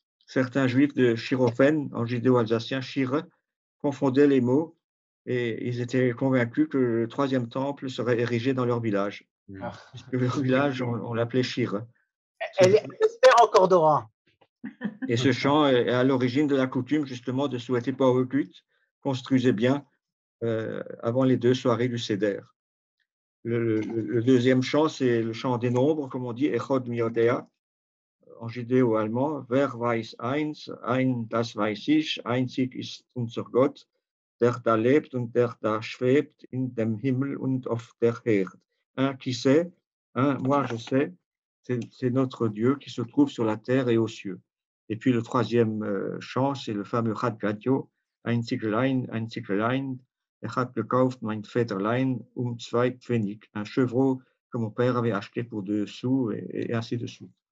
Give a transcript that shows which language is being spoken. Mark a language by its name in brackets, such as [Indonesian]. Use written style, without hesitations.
[French] Certains juifs de Chirofen, en judéo-alsacien, Shir, confondaient les mots et ils étaient convaincus que le 3e temple serait érigé dans leur village. Parce que leur village, on l'appelait Shir. Elle espère encore Dora. Et ce chant est à l'origine de la coutume, justement, de souhaiter Paurekut construisait bien avant les 2 soirées du Seder. Le deuxième chant, c'est le chant des nombres, comme on dit, Echod Miodea, en judéo-allemand, [German] Wer weiß eins, ein das weiß ich, einzig ist unser Gott, der da lebt und der da schwebt in dem Himmel und auf der Erde. [French] Un qui sait, moi je sais, c'est notre Dieu qui se trouve sur la terre et aux cieux. Et puis le 3e chant, c'est le fameux Chad Gadyo, Einziglein, Echad gekauft mein Väterlein 2 Pfennig, un chevreau que mon père avait acheté pour 2 sous, et ainsi de suite.